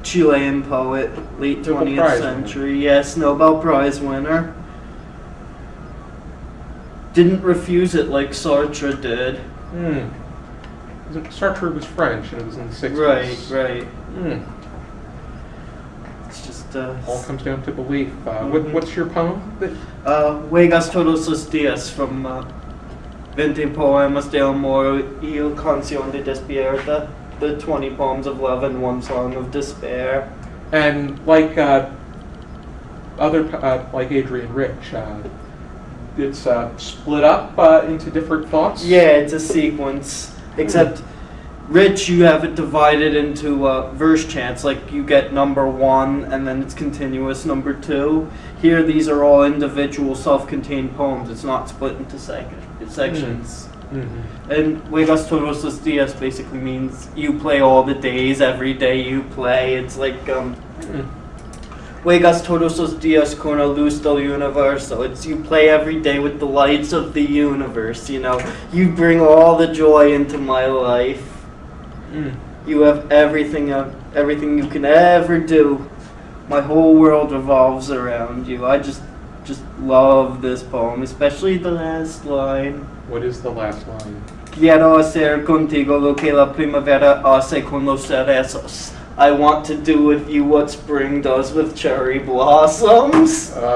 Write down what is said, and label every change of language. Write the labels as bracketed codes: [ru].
[en] Chilean poet, late 20th century. Yes, Nobel Prize winner. Didn't refuse it like Sartre did. Sartre was French and it was in the 60s. Right. It's just all comes down to belief. What's your poem? Juegas todos los días from 20 poemas de amor y canción de despierta, the 20 poems of love and 1 song of despair. And like like Adrian Rich, it's split up into different thoughts? Yeah, it's a sequence. Except Rich, you have it divided into verse chants, like you get number 1 and then it's continuous number 2. Here these are all individual self-contained poems. It's not split into sections. And [es] Juegas todos los días [en] basically means you play all the days, every day you play. It's like [es] Juegas todos los días con la luz del universo. [en] It's you play every day with the lights of the universe, you know. You bring all the joy into my life. You have everything you can ever do. My whole world revolves around you. I just love this poem, especially the last line. What is the last line? [es] Quiero hacer contigo lo que la primavera hace con los cerezos. [en] I want to do with you what spring does with cherry blossoms.